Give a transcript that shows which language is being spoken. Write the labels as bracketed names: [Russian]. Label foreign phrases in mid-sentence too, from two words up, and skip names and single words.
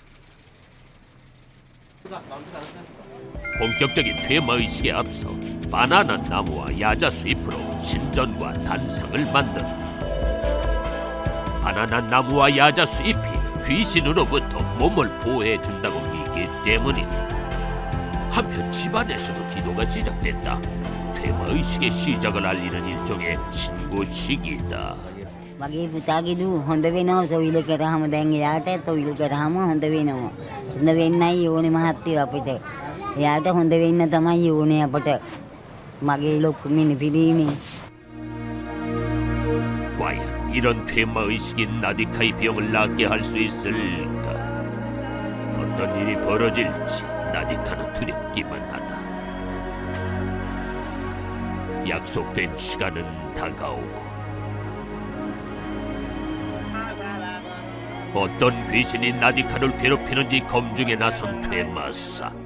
[Korean] 본격적인 퇴마 의식에 앞서 바나나 나무와 야자 수잎으로 신전과 단상을 만든다. 바나나 나무와 야자 수잎이 귀신으로부터 몸을 보호해준다고 믿기 때문이다. 한편 집안에서도 기도가 시작됐다. 퇴마의식의 시작을 알리는 일종의 신고식이다. [Sinhala] මගේ පුතාගේදු හොඳ වෙනවා සොයිල කරාම දැන් එයාට තොইল කරාම හොඳ වෙනවා. හොඳ වෙන්නයි ඕනේ මහත්තයෝ අපිට. එයාට හොඳ වෙන්න තමයි ඕනේ අපට. මගේ ලොකු මිනිපිරිනේ. [Korean] 과연 이런 퇴마의식이 나디카의 병을 낫게 할 수 있을까? 어떤 일이 벌어질지 나디카는 두렵기만 하다. 약속된 시간은 다가오고 어떤 귀신이 나디카를 괴롭히는지 검증에 나선 퇴마사.